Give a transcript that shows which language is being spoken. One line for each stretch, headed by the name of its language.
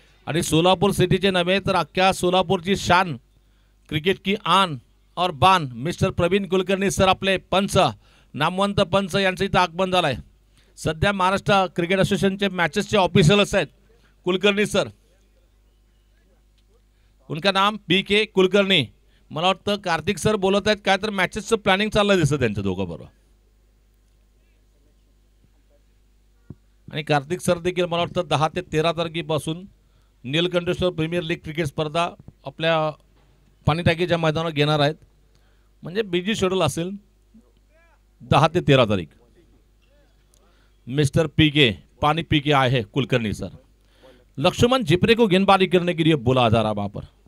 Marathi: आणि सोलापूर सिटीचे नव्हे तर अख्ख्या सोलापूरची शान,
Hindi: क्रिकेट की आन और बान
Marathi: मिस्टर प्रवीण कुलकर्णी सर, आपले पंच, नामवंत पंच यांचं इथं आगमन झालंय. सध्या महाराष्ट्र क्रिकेट असोसिएशनचे मॅचेसचे ऑफिशियलच आहेत कुलकर्णी सर.
Hindi: उनका नाम BK कुलकर्णी.
Marathi: मला वाटतं कार्तिक सर बोलत आहेत, काय तर मॅचेसचं प्लॅनिंग चाललंय दिसतं त्यांच्या दोघांबरोबर. आणि कार्तिक सर देखील मला वाटतं 10 ते 13 तारखेपासून नीलकंठेश्वर प्रीमियर लीग क्रिकेट स्पर्धा आपल्या पाणीटाकीच्या मैदानावर घेणार आहेत. म्हणजे बिजी शेड्यूल असेल 10 ते 13 तारीख.
Hindi: मिस्टर पानी PK आए हैं कुलकर्णी सर. लक्ष्मण झिपरे को गेंदबाजी करने के लिए बोला जा रहा वहां पर.